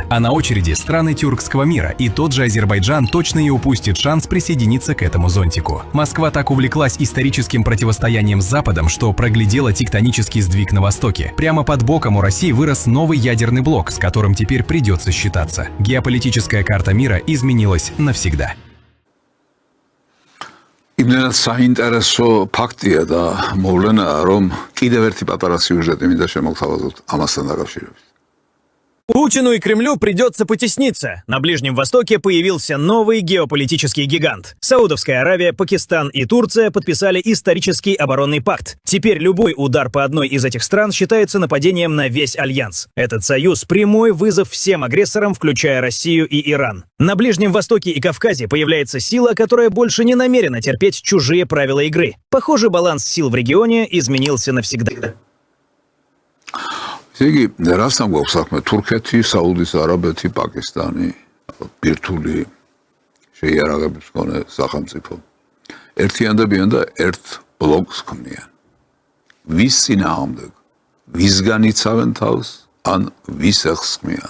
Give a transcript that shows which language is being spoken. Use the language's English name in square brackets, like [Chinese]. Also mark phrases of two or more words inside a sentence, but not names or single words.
[Russian] А на очереди страны тюркского мира, и тот же Азербайджан точно не упустит шанс присоединиться к этому зонтику. Москва так увлеклась историческим противостоянием с Западом, что проглядела тектонический сдвиг на Востоке. Прямо под боком у России вырос новый ядерный блок, с которым теперь придется считаться. Геополитическая карта мира изменилась навсегда. [Georgian] იმდენად საინტერესო ფაქტია და მოვლენა, რომ კიდევ ერთი პატარა სიუჟეტი მინდა შემოგთავაზოთ ამასთან დაკავშირებით. [Russian] Путину и Кремлю придется потесниться. На Ближнем Востоке появился новый геополитический гигант. Саудовская Аравия, Пакистан и Турция подписали исторический оборонный пакт. Теперь любой удар по одной из этих стран считается нападением на весь альянс. Этот союз – прямой вызов всем агрессорам, включая Россию и Иран. На Ближнем Востоке и Кавказе появляется сила, которая больше не намерена терпеть чужие правила игры. Похоже, баланс сил в регионе изменился навсегда. [Georgian] იგი რასთან გვაქვს საქმე თურქეთი, საუდის არაბეთი, პაკისტანი, ბირთული შეიარაღების მქონე სახელმწიფო. ერთიანდებიან და ერთ ბლოკს ქმნიან. ვის წინააღმდეგ, ვისგან იცავენ თავს, ან ვის ეხსხმიან.